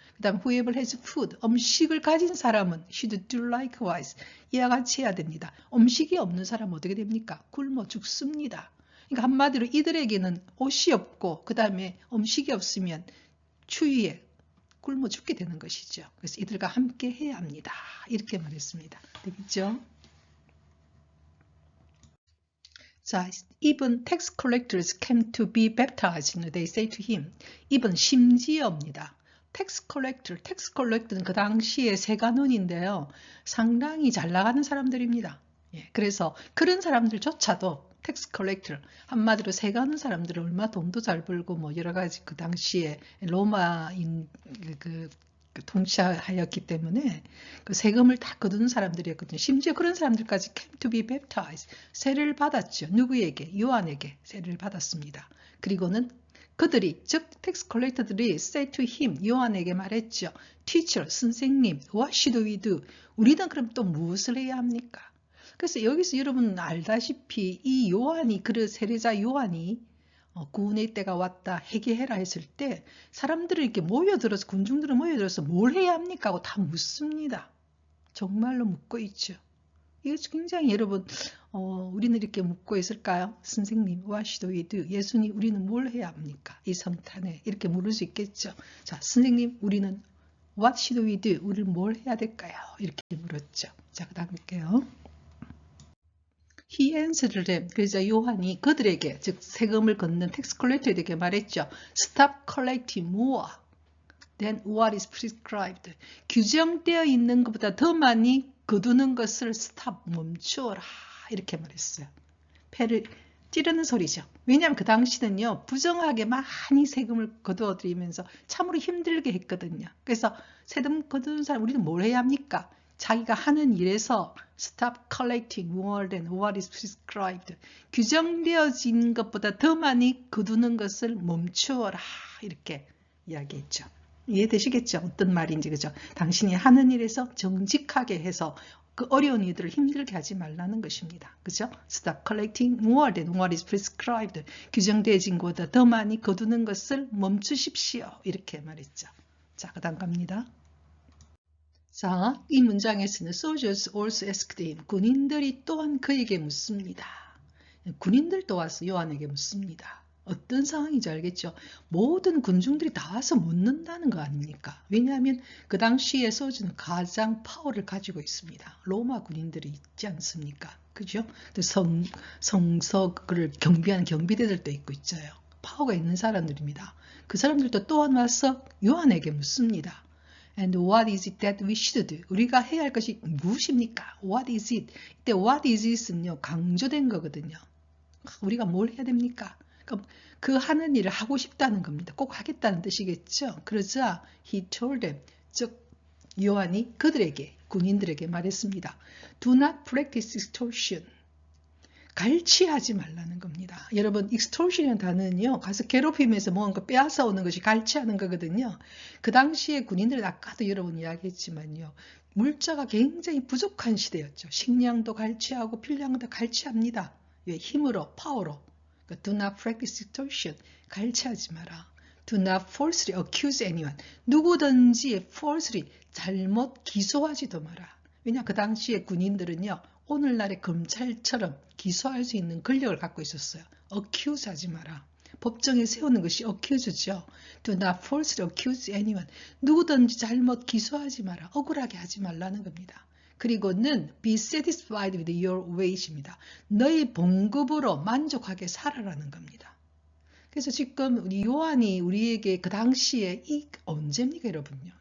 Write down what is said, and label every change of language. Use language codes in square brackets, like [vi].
[ko] 그 다음 [en] whoever has food, [ko] 음식을 가진 사람은 [en] should do likewise, [ko] 이와 같이 해야 됩니다. 음식이 없는 사람은 어떻게 됩니까? 굶어 죽습니다. 그러니까 한마디로 이들에게는 옷이 없고 그 다음에 음식이 없으면 추위에 굶어 죽게 되는 것이죠. 그래서 이들과 함께 해야 합니다. 이렇게 말했습니다. 되겠죠? [en] 자, even tax collectors came to be baptized. They say to him. [ko] even 심지어입니다. tax collector는 그 당시의 세관원인데요. 상당히 잘 나가는 사람들입니다. 그래서 그런 사람들조차도 텍스 컬렉터, 한마디로 세가는 사람들은 얼마 돈도 잘 벌고 뭐 여러 가지 그 당시에 로마인 그 통치하였기 때문에 그 세금을 다 거두는 사람들이었거든요. 심지어 그런 사람들까지 [en] came to be baptized, [ko] 세례를 받았죠. 누구에게? 요한에게 세례를 받았습니다. 그리고는 그들이, 즉 텍스 컬렉터들이 [en] say to him, [ko] 요한에게 말했죠. [en] Teacher, 선생님, what should we do? [ko] 우리는 그럼 또 무엇을 해야 합니까? 그래서 여기서 여러분 알다시피 이 요한이, 그 세례자 요한이 구원의 때가 왔다, 회개해라 했을 때 사람들이 이렇게 모여들어서, 군중들은 모여들어서 뭘 해야 합니까 하고 다 묻습니다. 정말로 묻고 있죠. 이거 굉장히 여러분 우리는 이렇게 묻고 있을까요? [en] 선생님, what should we do? [ko] 예수님, 우리는 뭘 해야 합니까? 이 성탄에 이렇게 물을 수 있겠죠. 자, 선생님, 우리는 [en] what should we do? [ko] 우리는 뭘 해야 될까요? 이렇게 물었죠. 자, 그 다음 볼게요. [en] He answered them. [ko] 그래서 요한이 그들에게, 즉 세금을 걷는 텍스 컬렉터에게 말했죠. [en] Stop collecting more than what is prescribed. [ko] 규정되어 있는 것보다 더 많이 거두는 것을 stop, 멈추어라. 이렇게 말했어요. 폐를 찌르는 소리죠. 왜냐하면 그 당시는요, 부정하게 많이 세금을 거두어들이면서 참으로 힘들게 했거든요. 그래서 세금 거두는 사람, 우리는 뭘 해야 합니까? 자기가 하는 일에서 [en] stop collecting more than what is prescribed. [ko] 규정되어진 것보다 더 많이 거두는 것을 멈추어라. 이렇게 이야기했죠. 이해되시겠죠? 어떤 말인지, 그죠? 당신이 하는 일에서 정직하게 해서 그 어려운 일들을 힘들게 하지 말라는 것입니다. 그죠? [en] Stop collecting more than what is prescribed. [ko] 규정되어진 것보다 더 많이 거두는 것을 멈추십시오. 이렇게 말했죠. 자, 그 다음 갑니다. 자, 이 문장에서는 [en] soldiers also asked him. [ko] 군인들이 또한 그에게 묻습니다. 군인들도 와서 요한에게 묻습니다. 어떤 상황인지 알겠죠? 모든 군중들이 다 와서 묻는다는 거 아닙니까? 왜냐하면 그 당시에 소주는 가장 파워를 가지고 있습니다. 로마 군인들이 있지 않습니까? 그죠? 성서를 경비하는 경비대들도 있고 있어요. 파워가 있는 사람들입니다. 그 사람들도 또한 와서 요한에게 묻습니다. [en] And what is it that we should do? [ko] 우리가 해야 할 것이 무엇입니까? [en] What is it? [ko] 이때 [en] what is it [ko] 은요, 강조된 거거든요. 우리가 뭘 해야 됩니까? 그 하는 일을 하고 싶다는 겁니다. 꼭 하겠다는 뜻이겠죠. 그러자 [en] he told them, [ko] 즉 요한이 그들에게, 군인들에게 말했습니다. [en] Do not practice extortion. [ko] 갈취하지 말라는 겁니다. 여러분, extortion이라는 단어는요, 가서 괴롭히면서 뭔가 빼앗아 오는 것이 갈취하는 거거든요. 그 당시에 군인들은 아까도 여러분 이야기했지만요, 물자가 굉장히 부족한 시대였죠. 식량도 갈취하고 필량도 갈취합니다. 왜? 힘으로, 파워로. [en] Do not practice extortion. [ko] 갈취하지 마라. [en] Do not falsely accuse anyone. [ko] 누구든지 falsely, 잘못 기소하지도 마라. 왜냐, 그 당시에 군인들은요, 오늘날의 검찰처럼 기소할 수 있는 권력을 갖고 있었어요. accuse 하지 마라. 법정에 세우는 것이 accuse죠. [en] Do not falsely accuse anyone. [ko] 누구든지 잘못 기소하지 마라. 억울하게 하지 말라는 겁니다. 그리고는 [en] be satisfied with your wage입니다. [ko] 너의 봉급으로 만족하게 살아라는 겁니다. 그래서 지금 우리 요한이 우리에게 그 당시에 언제입니까, 여러분요?